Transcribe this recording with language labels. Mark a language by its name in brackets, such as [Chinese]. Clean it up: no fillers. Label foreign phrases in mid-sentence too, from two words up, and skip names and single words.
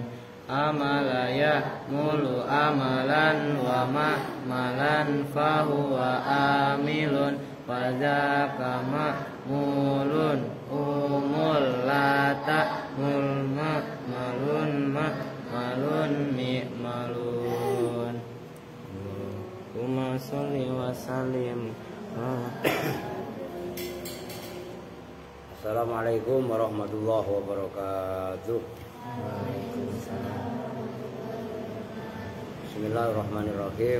[Arabic] عمل يعمل عملا ومعملا فهو عامل وذاك معمول اعمل لا تعمل معمل معمل معمل. اللهم صل وسلم. السلام عليكم ورحمة الله وبركاته. بسم الله الرحمن الرحيم.